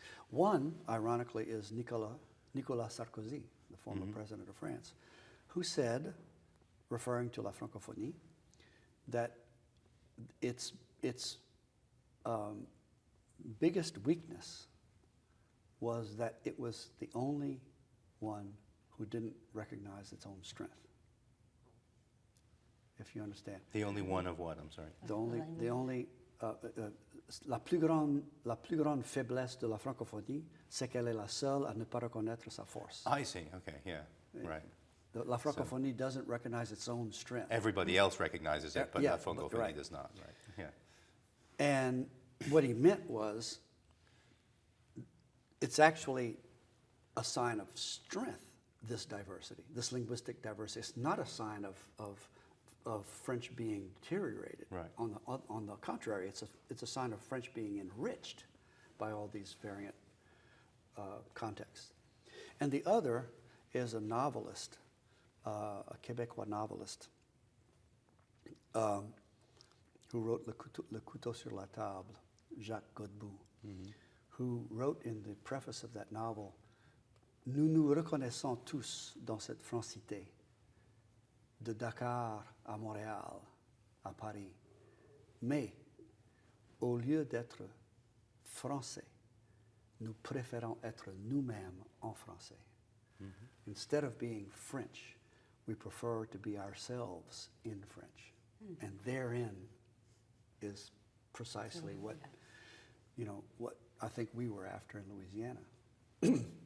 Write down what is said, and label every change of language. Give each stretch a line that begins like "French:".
English: One, ironically, is Nicolas Sarkozy, the former president of France, who said, referring to la francophonie, that its biggest weakness was that it was the only one who didn't recognize its own strength. If you understand. The only one of what? I'm sorry.
French: La plus grande faiblesse de la francophonie, c'est qu'elle est la seule à ne pas reconnaître sa force.
English: I see. Okay. Yeah. Right. La francophonie doesn't recognize its own strength. Everybody else recognizes it, but Yeah, la francophonie right. does not. Right. Yeah. And what he meant was, it's actually a sign of strength, this diversity, this linguistic diversity. It's not a sign of French being deteriorated. Right. On the contrary, it's a sign of French being enriched by all these variant contexts. And the other is a novelist, a Québécois novelist, who wrote Le Couteau sur la Table, Jacques Godbout, who wrote in the preface of that novel,
French: Nous nous reconnaissons tous dans cette francité, de Dakar à Montréal, à Paris. Mais, au lieu d'être français, nous préférons être nous-mêmes en français.
English: Instead of being French, we prefer to be ourselves in French. And therein is precisely what, what I think we were after in Louisiana.